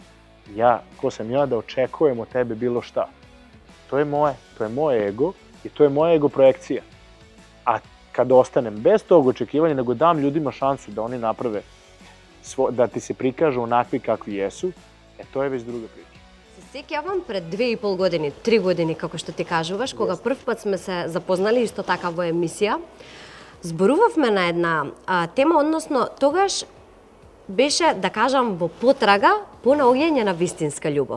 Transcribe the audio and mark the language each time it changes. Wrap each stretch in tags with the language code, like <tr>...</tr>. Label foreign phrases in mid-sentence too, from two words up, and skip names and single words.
<sr>Ko sam ja da očekujem od tebe bilo šta? To je moj ego i to je moja ego projekcija. A kad ostanem bez tog očekivanja, nego dam ljudima šansu da oni naprave, da ti se prikažu onakvi kakvi jesu, to je već druga priča.</sr> <mk>Се сеќавам пред 2,5 години, 3 години, како што ти кажуваш, кога прв пат сме се запознали исто така во емисија, зборувавме на една тема, односно тогаш беше, да кажам, во потрага по наоѓање на вистинска љубов.</mk>